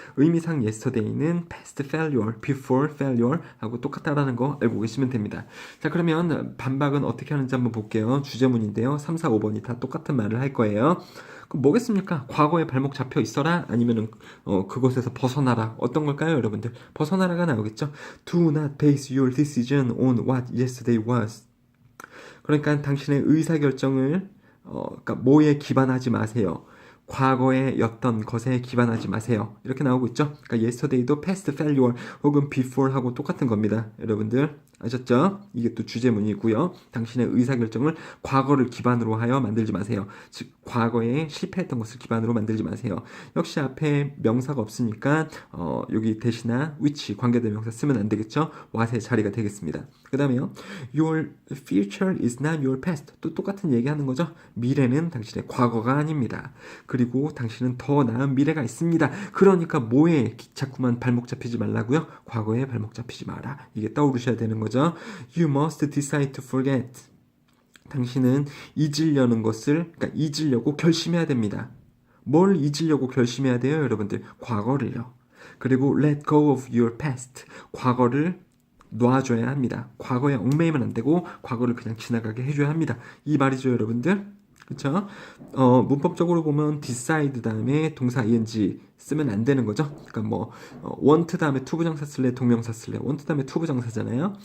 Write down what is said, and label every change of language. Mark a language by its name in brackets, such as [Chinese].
[Korean] 의미상 yesterday는 past failure, before failure 하고 똑같다라는 거 알고 계시면 됩니다. 자, 그러면 반박은 어떻게 하는지 한번 볼게요. 주제문인데요. 3, 4, 5번이 다 똑같은 말을 할 거예요. 그럼 뭐겠습니까? 과거에 발목 잡혀 있어라? 아니면은 그곳에서 벗어나라? 어떤 걸까요, 여러분들? 벗어나라가 나오겠죠? [English] Do not base your decision on what yesterday was. [Korean] 그러니까 당신의 의사결정을 그러니까 뭐에 기반하지 마세요. 과거에였던 것에 기반하지 마세요. 이렇게 나오고 있죠. 그러니까 yesterday도 past failure 혹은 before하고 똑같은 겁니다. 여러분들 아셨죠? 이게 또 주제문이고요. 당신의 의사결정을 과거를 기반으로 하여 만들지 마세요. 즉 과거에 실패했던 것을 기반으로 만들지 마세요. 역시 앞에 명사가 없으니까 여기 대시나 which 관계대명사 쓰면 안 되겠죠. what의 자리가 되겠습니다. 그 다음에요. [English] Your future is not your past. [Korean] 또 똑같은 얘기하는 거죠. 미래는 당신의 과거가 아닙니다. 그리고 당신은 더 나은 미래가 있습니다. 그러니까 뭐에 자꾸만 발목 잡히지 말라고요? 과거에 발목 잡히지 마라. 이게 떠오르셔야 되는 거죠. [English] You must decide to forget. [Korean] 당신은 잊으려는 것을, 그러니까 잊으려고 결심해야 됩니다. 뭘 잊으려고 결심해야 돼요, 여러분들? 과거를요. 그리고 [English] let go of your past. [Korean] 과거를 놔줘야 합니다. 과거에 얽매이면 안 되고 과거를 그냥 지나가게 해줘야 합니다. 이 말이죠, 여러분들. 그쵸? 문법적으로 보면 decide 다음에 동사 ing 쓰면 안 되는 거죠. 그러니까 뭐 want 다음에 투부정사 쓸래, 동명사 쓸래. want 다음에 투부정사잖아요.